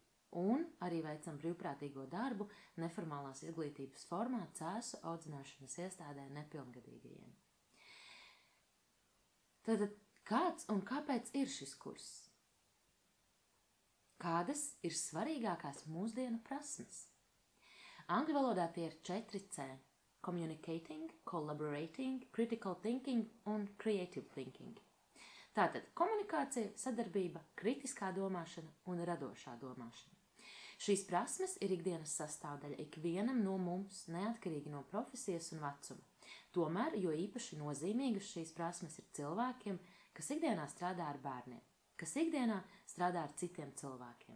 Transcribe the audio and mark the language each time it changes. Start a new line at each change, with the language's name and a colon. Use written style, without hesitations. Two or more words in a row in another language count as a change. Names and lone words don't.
Latvian: Un arī veicam brīvprātīgo darbu neformālās izglītības formā cēsu audzināšanas iestādē nepilngadīgajiem. Tātad, kāds un kāpēc ir šis kurs? Kādas ir svarīgākās mūsdienu prasmes? Angļu valodā tie ir
English: 4C – communicating, collaborating, critical thinking un creative thinking.
Latvian: Tātad komunikācija, sadarbība, kritiskā domāšana un radošā domāšana. Šīs prasmes ir ikdienas sastāvdaļa ikvienam no mums, neatkarīgi no profesijas un vecuma. Tomēr, jo īpaši nozīmīgas šīs prasmes ir cilvēkiem, kas ikdienā strādā ar bērniem, kas ikdienā strādā ar citiem cilvēkiem.